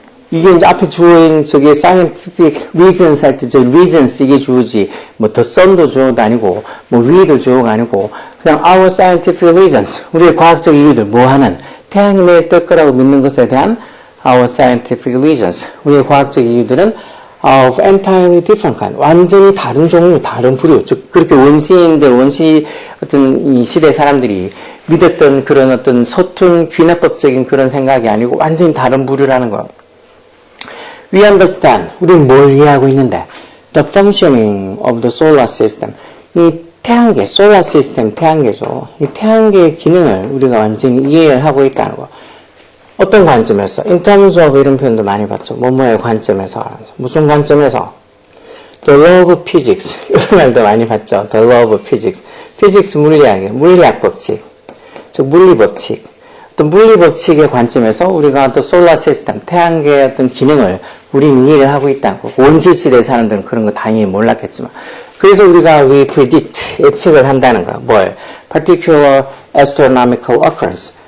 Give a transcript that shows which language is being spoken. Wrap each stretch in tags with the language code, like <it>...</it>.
<ko>이게 이제 앞에 주어인 저기 scientific reasons 할 때 저 reasons 이게 주어지 뭐 the sun도 주어도 아니고 뭐 we도 주어가 아니고 그냥 our scientific reasons 우리의 과학적 이유들 뭐 하는 태양이 내일 뜰 거라고 믿는 것에 대한 our scientific reasons 우리의 과학적 이유들은 of entirely different kind 완전히 다른 종류 다른 부류 즉 그렇게 원시 어떤 이 시대 사람들이 믿었던 그런 어떤 서툰 귀납법적인 그런 생각이 아니고 완전히 다른 부류라는 거.</ko> <en>We understand.</en> <ko>우리는 뭘 이해하고 있는데 the functioning of the solar system. 이 태양계, solar system 태양계죠. 이 태양계의 기능을 우리가 완전히 이해를 하고 있다는 거. 어떤 관점에서? In terms of 이런 표현도 많이 봤죠. 뭐뭐의 관점에서. 무슨 관점에서? The law of physics. 이런 말도 많이 봤죠. The law of physics. physics 물리학이에요. 물리학 법칙. 즉 물리 법칙. 어떤 물리 법칙의 관점에서 우리가 또 솔라 시스템, 태양계의 어떤 기능을 우리는 이해를 하고 있다고. 원시 시대 사람들은 그런 거 당연히 몰랐겠지만. 그래서 우리가 we predict, 예측을 한다는 거야. 뭘?</ko> <en>particular astronomical occurrence.</en>